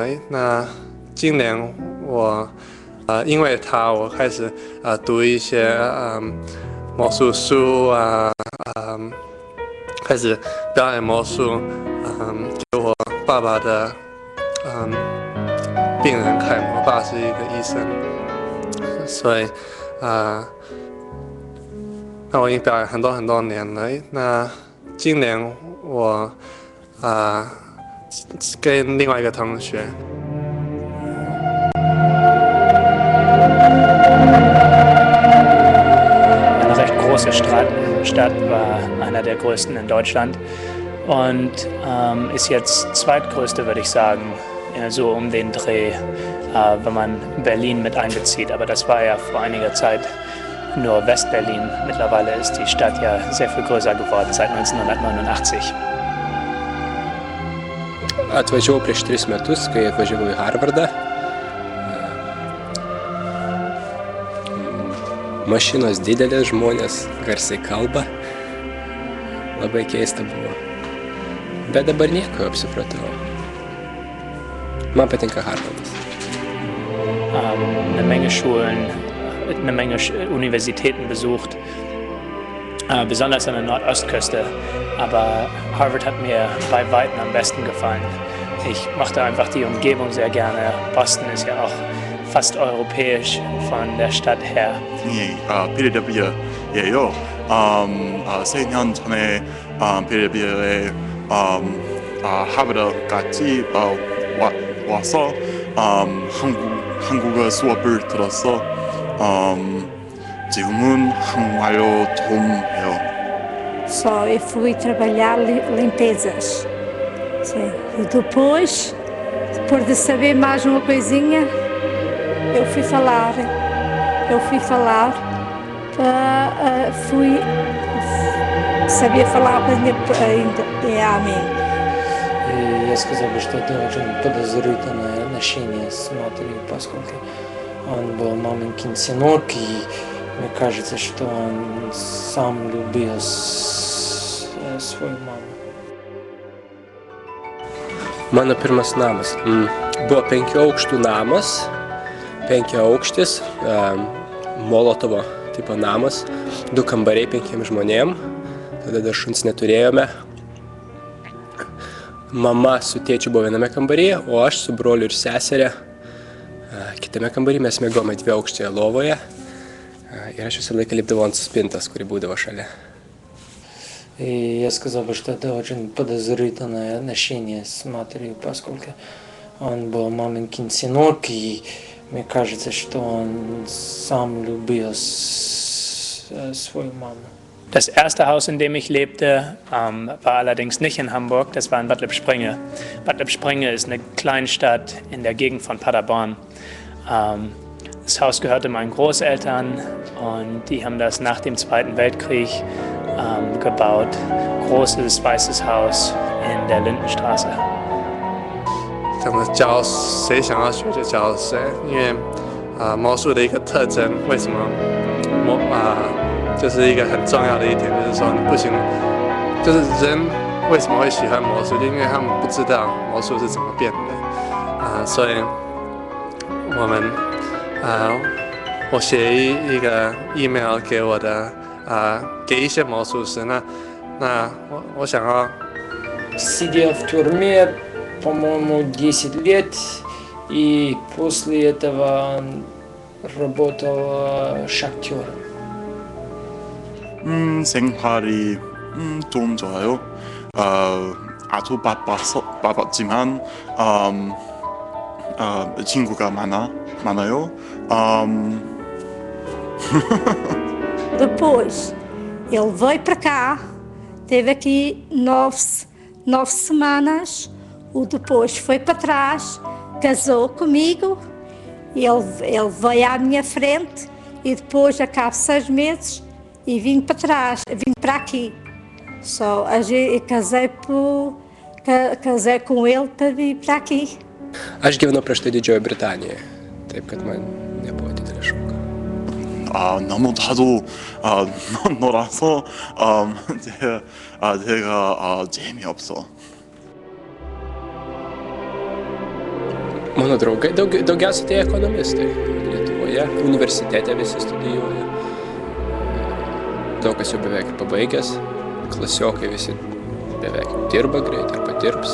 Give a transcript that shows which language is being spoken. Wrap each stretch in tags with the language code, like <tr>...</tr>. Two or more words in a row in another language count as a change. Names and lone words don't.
<zh>那今年我因为他，我开始读一些魔术书啊，开始表演魔术，给我爸爸的病人看。我爸是一个医生，所以那我已经表演很多年了。那今年我跟另外一个同学。</zh> <de>Eine recht große Stadt, war einer der größten in Deutschland und ist jetzt zweitgrößte, würde ich sagen, so um den Dreh, wenn man Berlin mit einbezieht. Aber das war ja vor einiger Zeit nur West-Berlin. Mittlerweile ist die Stadt ja sehr viel größer geworden, seit 1989.</de> <lt>Atvažiavau prieš 3 metus, kai atvažiavau į Harvardą. Mašinos didelės, žmonės garsiai kalba. Labai keista buvo. Bet dabar nieko, apsipratau. Man patinka Harvardas.</lt> <de>Eine Menge Schulen, eine Menge Universitäten besucht, besonders an der Nordostküste. Aber Harvard hat mir bei Weitem am besten gefallen. Ich mochte einfach die Umgebung sehr gerne. Boston ist ja auch fast europäisch von der Stadt her.</de> <ko>필리델피아예요. 4년 전에 필리델피아에 하버드 같이 와서 한국어 수업을 들었어. 지금은 한국말로 좀 해요.</ko> <pt>Só eu fui trabalhar limpezas. Sim. E depois de saber mais uma coisinha, eu fui falar, sabia falar ainda amém.</pt> <ru>И я сказал бы, что это очень подозрительное отношение с матерью, поскольку он был маменькин сынок, и мне кажется, что он сам любил свою маму.</ru> <lt>Mano pirmas namas. Buvo 5 aukštų namas, 5 aukštis, Molotovo tipo namas, 2 kambariai 5 žmonėm, tada dar šuns neturėjome. Mama su tėčiu buvo viename kambaryje, o aš su broliu ir seserė kitame kambaryje. Mes miegome 2-aukštėje lovoje ir aš visą laiką lipdavau ant spintos, kuri būdavo šalia.</lt> <ru>И я сказал бы, что это очень подозрительное отношение с матерью, поскольку он был маменькин сынок, и мне кажется, что он сам любил свою маму.</ru> <de>Das erste Haus, in dem ich lebte, war allerdings nicht in Hamburg, das war in Bad Lippspringe. Bad Lippspringe ist eine Kleinstadt in der Gegend von Paderborn. Das Haus gehörte meinen Großeltern und die haben das nach dem Zweiten Weltkrieg gebaut. Großes weißes Haus in der Lindenstraße.</de> <zh>怎么教谁想要学就教谁，因为魔术的一个特征，为什么就是一个很重要的一点，就是说你不行，就是人为什么会喜欢魔术，就因为他们不知道魔术是怎么变的所以我们我写一个 email 给我的给一些魔术师，那我想要</zh> <ru>Сидел в тюрьме, по-моему, 10 лет, и после этого работал шахтером.</ru> <ko>생활이 좀 좋아요. 아주 바빴지만 친구가 많아요.</ko> <pt>Depois, ele veio para cá, teve aqui 9 semanas, o depois foi para trás, casou comigo, ele veio à minha frente e depois, a cabo 6 meses, e vim para trás, vim para aqui. Só casei com ele para vir para aqui.</pt> <lt>Aš gyvenau prieš tai Didžiojoje Britanijoje, taip kad man nebuvo didelė šoka.</lt> <ko>너무 자주 놀아서 제가 재미없어.</ko> <lt>Mano draugai, daugiausiai tai ekonomistai Lietuvoje, universitete visi studijuoja. Daug kas jau beveik pabaigęs, klasiokai visi beveik dirba greit ar padirbs.</lt>